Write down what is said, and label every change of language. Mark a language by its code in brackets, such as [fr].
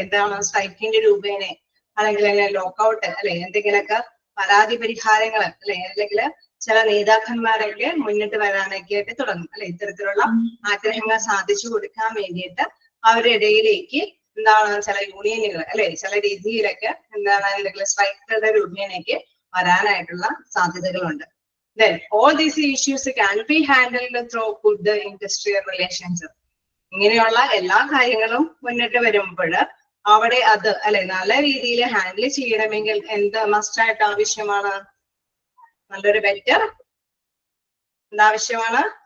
[ml] എന്താണ് സ്ട്രൈക്കിന്റെ രൂപേണ, അല്ലെങ്കിൽ ലോക്കൗട്ട്, അല്ലെ, എന്തെങ്കിലുമൊക്കെ പരാതി പരിഹാരങ്ങൾ, അല്ലെ, അല്ലെങ്കിൽ ചില നേതാക്കന്മാരൊക്കെ മുന്നിട്ട് വരാനൊക്കെ ആയിട്ട് തുടങ്ങും, അല്ലെ? ഇത്തരത്തിലുള്ള ആഗ്രഹങ്ങൾ സാധിച്ചു കൊടുക്കാൻ വേണ്ടിയിട്ട് അവരുടെ ഇടയിലേക്ക് എന്താണ് ചില യൂണിയനുകൾ, അല്ലെ, ചില രീതിയിലൊക്കെ എന്താണ് എന്തെങ്കിലും സ്ട്രൈക്കുകളുടെ രൂപേണയ്ക്ക് വരാനായിട്ടുള്ള സാധ്യതകളുണ്ട്. [en] Then all these issues can be handled through good industrial relations. [ml] ഇങ്ങനെയുള്ള എല്ലാ കാര്യങ്ങളും മുന്നിട്ട് വരുമ്പോൾ അവിടെ അത്, അല്ലെ, നല്ല രീതിയിൽ ഹാൻഡിൽ ചെയ്യണമെങ്കിൽ എന്ത് മസ്റ്റായിട്ട് ആവശ്യമാണ്? നല്ലൊരു ബെറ്റർ എന്താവശ്യമാണ്?